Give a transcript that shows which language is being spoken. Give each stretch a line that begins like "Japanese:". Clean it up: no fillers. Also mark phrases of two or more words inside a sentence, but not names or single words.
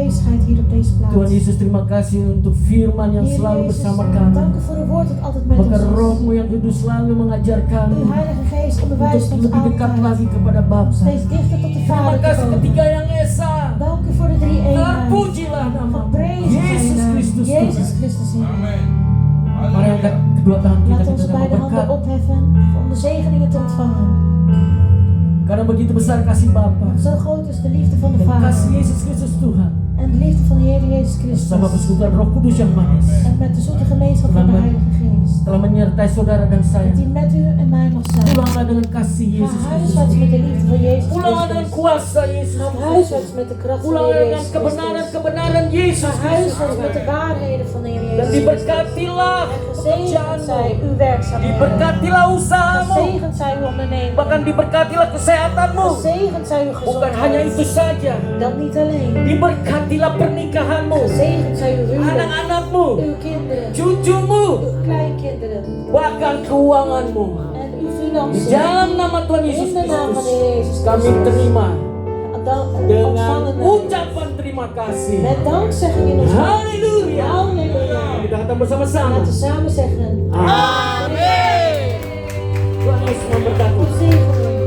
Dutch: aanwezigheid hier op deze
Indonesian: Tuhan
Dutch: plaats.
Indonesian: Yesus, terima kasih untuk firman yang
Dutch: Heer
Indonesian: selalu
Dutch: Jezus,
Indonesian: bersama
Dutch: dank
Indonesian: kami.
Dutch: u voor uw woord dat altijd met
Indonesian: Maka
Dutch: ons is.
Indonesian: rohmu yang kudus selalu mengajar kami
Dutch: Uw Heilige Geest onderwijst
Indonesian: untuk
Dutch: ons
Indonesian: lebih dekat
Dutch: altijd.
Indonesian: lagi kepada Bapa.
Dutch: Steeds dichter tot de
Indonesian: Terima
Dutch: Vader te
Indonesian: kasih
Dutch: komen.
Indonesian: ketiga yang Esa.
Dutch: Dank u voor de drie eenheid.
Indonesian: Terpujilah nama
Dutch: Geprezen
Indonesian: Yesus
Dutch: zijn naam.
Indonesian: Kristus
Dutch: Jezus
Indonesian: Tuhan.
Dutch: Christus Heer. Amen.
Indonesian: Mari angkat kedua tangan kita,
Dutch: Laat
Indonesian: kita
Dutch: onze
Indonesian: mau
Dutch: beide handen
Indonesian: berkat.
Dutch: opheffen om de zegeningen te ontvangen.
Indonesian: Karena begitu besar kasih Bapa
Dutch: Zo groot is de liefde van de
Indonesian: dan
Dutch: Vader
Indonesian: kasih Yesus Kristus Tuhan
Dutch: en de liefde van de Heer Jezus
Indonesian: bersama
Dutch: Christus
Indonesian: persekutuan Roh Kudus yang manis
Dutch: en met de zoete gemeenschap van de Heilige Geest.
Indonesian: telah menyertai saudara dan saya.
Dutch: Dat die met u en mij mag zijn.
Indonesian: Pulanglah dengan kasih Yesus
Dutch: Ga
Indonesian: Kristus.
Dutch: huiswaarts met de liefde van Jezus
Indonesian: Pulanglah dengan
Dutch: Christus.
Indonesian: kuasa Yesus
Dutch: Ga
Indonesian: Kristus.
Dutch: huiswaarts met de kracht van de
Indonesian: Pulanglah
Dutch: Heer
Indonesian: dengan
Dutch: Jezus Christus.
Indonesian: kebenaran-kebenaran Yesus
Dutch: Ga
Indonesian: Kristus.
Dutch: huiswaarts met de waarheden van de Heer
Indonesian: Dan
Dutch: Jezus Christus.
Indonesian: diberkatilah
Dutch: En gezegend
Indonesian: pekerjaanmu.
Dutch: zij uw werkzaamheden.
Indonesian: Diberkatilah usahamu.
Dutch: Gezegend zij uw onderneming.
Indonesian: Bahkan diberkatilah kesehatanmu.
Dutch: Gezegend zij uw
Indonesian: Bukan hanya itu
Dutch: gezondheid.
Indonesian: saja.
Dutch: Dat niet alleen.
Indonesian: Diberkatilah pernikahanmu.
Dutch: Gezegend zij uw huwelijk.
Indonesian: Anak-anakmu.
Dutch: Uw kinderen.
Indonesian: Cucumu.
Dutch: Uw kleinkinderen.
Indonesian: Bahkan keuanganmu.
Dutch: En uw
Indonesian: Di
Dutch: financiën.
Indonesian: dalam nama Tuhan Yesus
Dutch: In de naam van de
Indonesian: Kristus
Dutch: Heer Jezus
Indonesian: kami
Dutch: Christus.
Indonesian: terima dengan
Dutch: Ontvangen wij.
Indonesian: ucapan terima kasih.
Dutch: Met dankzegging in ons hart.
Indonesian: Haleluya.
Dutch: Halleluja.
Indonesian: Kita katakan bersama-sama.
Dutch: Laten we samen zeggen.
Indonesian: Amin. Tuhan Yesus memberkati.
Dutch: God zegen